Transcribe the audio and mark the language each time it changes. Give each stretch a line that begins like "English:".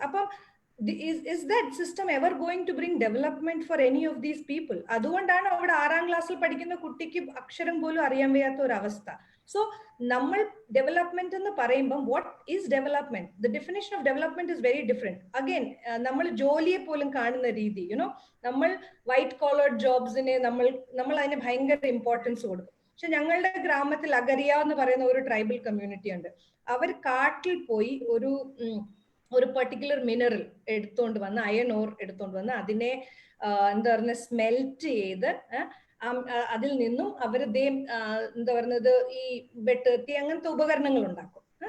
English: അപ്പം is that system ever going to bring development for any of these people?
Malayalam: അതുകൊണ്ടാണ് അവിടെ 6ാം ക്ലാസ്സിൽ പഠിക്കുന്ന കുട്ടിക്ക് അക്ഷരം പോലും അറിയാൻ വയ്യാത്ത ഒരു അവസ്ഥ. So നമ്മൾ ഡെവലപ്മെന്റ് എന്ന് പറയുമ്പോൾ
English: what is development? The definition of development is very different.
Malayalam: Again, നമ്മൾ ജോലിയെ പോലും കാണുന്ന രീതി, നമ്മൾ വൈറ്റ് കോളേർഡ് ജോബ്സിനെ നമ്മൾ അതിന് ഭയങ്കര ഇമ്പോർട്ടൻസ് കൊടുക്കും. പക്ഷെ ഞങ്ങളുടെ ഗ്രാമത്തിൽ അഗരിയ എന്ന് പറയുന്ന ഒരു ട്രൈബൽ കമ്മ്യൂണിറ്റി ഉണ്ട്. അവർ കാട്ടിൽ പോയി ഒരു പെർട്ടിക്കുലർ മിനറൽ എടുത്തോണ്ട് വന്ന്, അയൺ ഓർ എടുത്തോണ്ട് വന്ന് അതിനെ എന്താ പറയുക സ്മെൽറ്റ് ചെയ്ത് അതിൽ നിന്നും അവർ എന്താ പറയുന്നത് ഈ വെട്ടി അങ്ങനത്തെ ഉപകരണങ്ങൾ ഉണ്ടാക്കും.